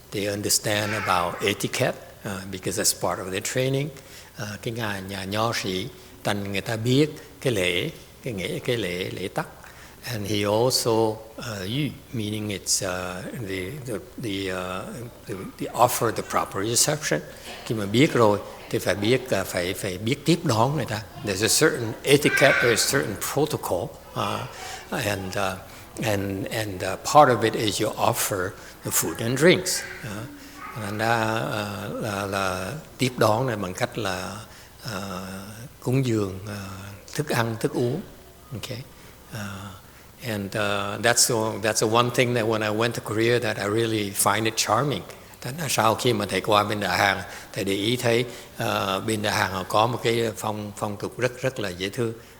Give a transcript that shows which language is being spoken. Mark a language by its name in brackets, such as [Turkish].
[English] They understand about etiquette because that's part of their training. [Vietnamese] Cái nhà nho sĩ, thành người ta biết cái lễ tắc. [English] And he also yu, meaning it's the offer the proper reception. [Vietnamese] Khi mà biết rồi thì phải biết tiếp đón người ta. [English] There's a certain etiquette, there's a certain protocol, and part of it is you offer the food and drinks. [Vietnamese] Là tiếp đón này bằng cách là cúng dường thức ăn, thức uống. [English] Okay. And that's the one thing that when I went to Korea that I really find it charming. [Vietnamese] Sau khi mà thầy qua bên Đại Hàn, thầy để ý thấy bên Đại Hàn họ có một cái phong tục rất là dễ thương.